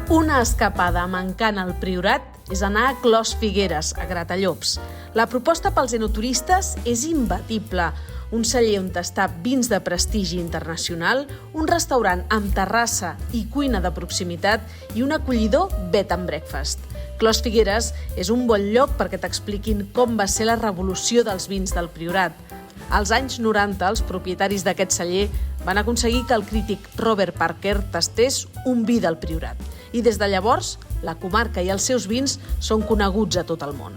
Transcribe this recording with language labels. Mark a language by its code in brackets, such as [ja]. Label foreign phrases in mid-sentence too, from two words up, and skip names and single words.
[ca] Una escapada amb encant al Priorat és anar a Clos Figueres, a Gratallops. La proposta pels enoturistes és imbatible. Un celler on tastar vins de prestigi internacional, un restaurant amb terrassa i cuina de proximitat i un acollidor [en] bed and breakfast. [ca] Clos Figueres és un bon lloc perquè t'expliquin com va ser la revolució dels vins del Priorat. Als anys 90, els propietaris d'aquest celler van aconseguir que el crític Robert Parker tastés un vi del Priorat. I des de llavors, la comarca i els seus vins són coneguts a tot el món.